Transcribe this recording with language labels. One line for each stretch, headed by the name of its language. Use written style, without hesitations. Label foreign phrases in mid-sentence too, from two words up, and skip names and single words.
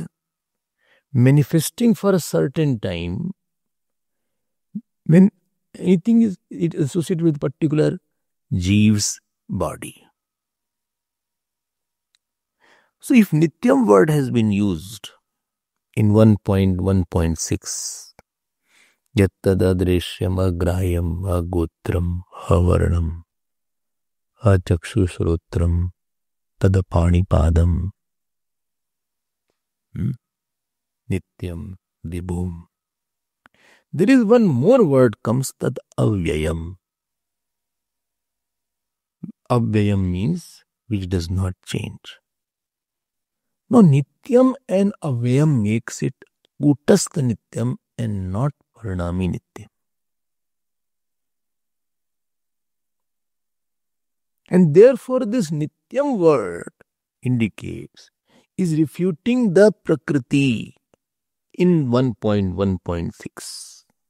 English: Manifesting for a certain time. When anything is associated with particular Jeev's body. So if Nityam word has been used in 1.1.6,
Sanskrit: yattadadreshyam agrayam agotram avarnam achakshushrottram tadapanipadam nityam vibhum.
English: There is one more word comes,
Sanskrit: tad avyayam.
English: Avyayam means which does not change. Now Nityam and Avyayam makes it
Sanskrit: Kutastha Nityam
English: and not
Sanskrit: Parinami Nityam.
English: And therefore this Nityam word indicates is refuting the Prakriti in 1.1.6.